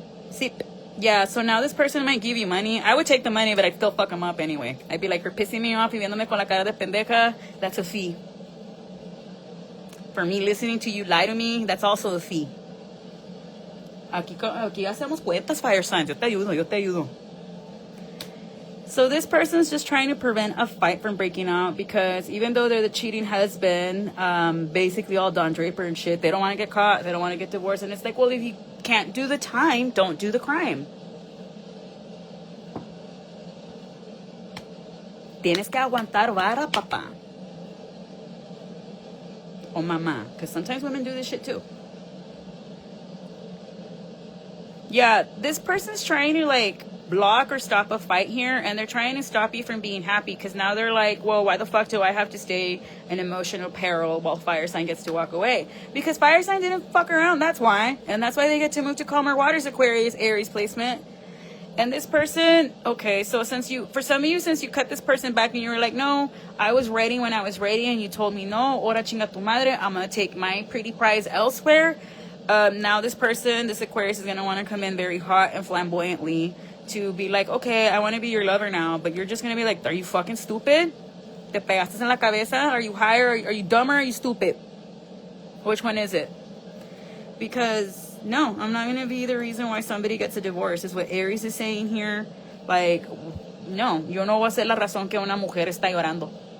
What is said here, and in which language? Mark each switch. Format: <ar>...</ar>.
<en>See, yeah, so now this person might give you money. I would take the money, but I'd still fuck them up anyway. I'd be like, for pissing me off</en> <es>y viéndome con la cara de pendeja,</es> <en>that's a fee. For me listening to you lie to me, that's also a fee.</en> <es>Aquí hacemos cuentas, fire signs. Yo te ayudo.</es> <en>So this person's just trying to prevent a fight from breaking out because even though they're the cheating husband, basically all Don Draper and shit, they don't want to get caught. They don't want to get divorced. And it's like, well, if you can't do the time, don't do the crime.</en> <es>Tienes que aguantar vara, papá. O mamá.</es> <en>Because sometimes women do this shit too. Yeah, this person's trying to like block or stop a fight here, and they're trying to stop you from being happy, because now they're like, well, why the fuck do I have to stay in emotional peril while fire sign gets to walk away? Because fire sign didn't fuck around, that's why. And that's why they get to move to calmer waters, Aquarius, Aries placement. And this person, okay, so for some of you, since you cut this person back and you were like, no, I was ready when I was ready, and you told me, no,</en> <es>ora chinga tu madre,</es> <en>I'm going to take my pretty prize elsewhere. Now this person, this Aquarius, is going to want to come in very hot and flamboyantly to be like, okay, I want to be your lover now. But you're just going to be like, are you fucking stupid?</en> <es>Te pegaste en la cabeza?</es> <en>Are you high, or are you dumb, or are you stupid? Which one is it? Because no, I'm not going to be the reason why somebody gets a divorce, is what Aries is saying here. Like,</en> <es>no, yo no voy a ser la razón que una mujer está llorando.</es>